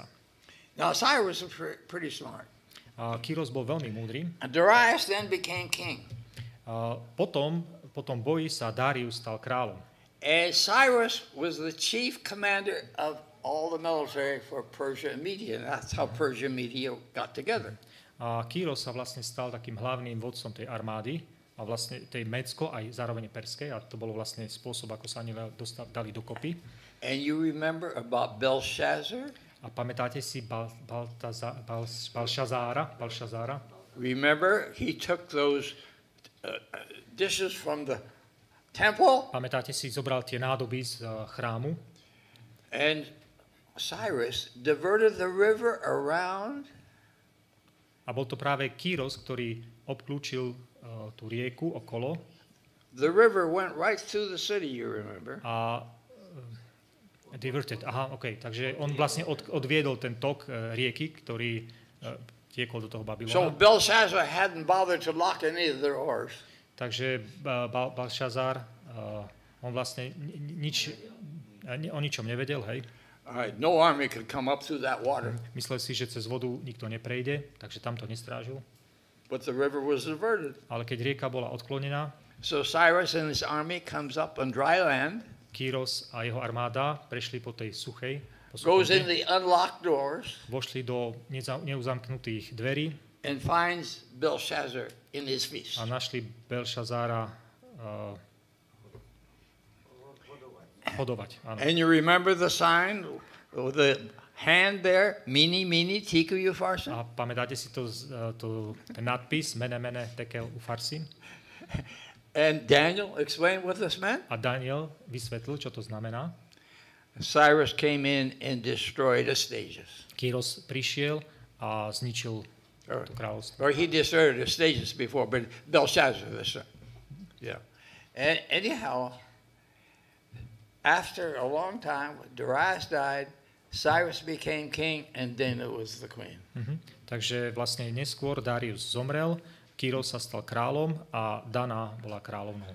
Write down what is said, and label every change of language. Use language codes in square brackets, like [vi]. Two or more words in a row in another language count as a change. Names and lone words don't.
[en] Now Cyrus was pretty smart. [sk] Kýros bol veľmi múdry. [en] And Darius then became king. [sk] Po tom boji sa Darius stal kráľom. [en] And Cyrus was the chief commander of all the military for Persia and Media. And that's how Persia and Media got together. [sk] A Kýros sa vlastne stal takým hlavným vodcom tej armády, a vlastne tej Médsko aj zároveň perskej, a to bolo vlastne spôsob, ako sa oni dali dokopy. [en] And you remember about Belshazzar? [sk] A pamätáte si Balšazára? [en] Remember, he took those dishes from the temple. [sk] Pamätáte si, zobral tie nádoby z chrámu. [en] And Cyrus diverted the river around. [sk] A bol to práve Kýros, ktorý obklúčil tú rieku okolo. [en] The river went right through the city, you remember. A diverted, [sk] takže on vlastne odviedol ten tok rieky, ktorý tiekol do toho Babylona. [en] So Belshazzar hadn't bothered to lock any of their oars. [sk] Takže Balšazár, on vlastne o ničom nevedel, hej. [en] All right, no army could come up through that water. [sk] Myslel si, že cez vodu nikto neprejde, takže tam to nestrážil. [en] But the river was diverted. [sk] Ale keď rieka bola odklonená, [en] so Cyrus and his army comes up on dry land. [sk] Kýros a jeho armáda prešli po tej suchej, [en] goes in the unlocked doors. [sk] Vošli do neuzamknutých dverí. [en] And finds Belshazzar in his feast. [sk] A našli Belšazára hodovať. Áno. [en] And you remember the sign, the hand there, mini, [arc] tiku ufarsin? [sk] A pamätáte si ten nadpis, [arc] mene, tekel ufarsin? [en] And Daniel explained what this meant? [sk] A Daniel vysvetlil, čo to znamená. [en] Cyrus came in and destroyed Astyages. [sk] Kýros prišiel a zničil to kráľovstvo. [en] Or he destroyed Astyages before, but Belshazzar, yeah. And anyhow, after a long time, Darius died, Cyrus became king, and Dana was the queen. [sk] Takže vlastne neskôr Darius zomrel, Kyros sa stal kráľom a Dana bola kráľovnou.